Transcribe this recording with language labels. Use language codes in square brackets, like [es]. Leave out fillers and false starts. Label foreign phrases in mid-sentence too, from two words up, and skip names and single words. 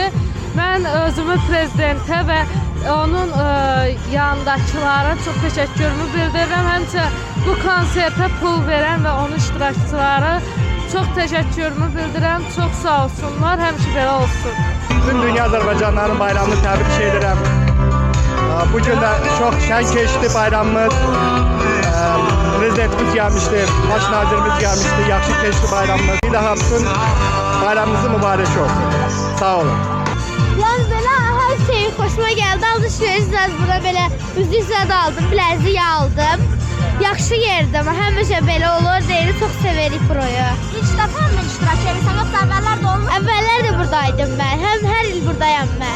[az] Mən özümü prezidentə və onun yanındakilara çox təşəkkürümü bildirirəm. Həmçə bu konsertə pul verən və onun iştirakçıları çox təşəkkürümü bildirirəm. Çox sağ olsunlar, həmişə belə olsun. Bütün dünya Azərbaycanlıların bayramını təbrik edirəm. [tr] Bugün de çok şen geçti bayramımız. Prezidentimiz gelmişti, baş nazirimiz gelmişti. Yaxşı geçti bayramımız. Bir daha bütün bayramımızın mübarek olsun. Sağ olun. Yani böyle her şey hoşuma geldi. Alışverişler bura böyle [az] üzüklər aldım, biləzik aldım. Yaxşı yerdir ama həmişə belə olur. [tr] Deyini çok severik burayı. [az] İlk dəfə mi iştirak edirsən, yoxsa əvvəllər də olmuş? Əvvəllər də buradaydım ben. Hem her il buradayım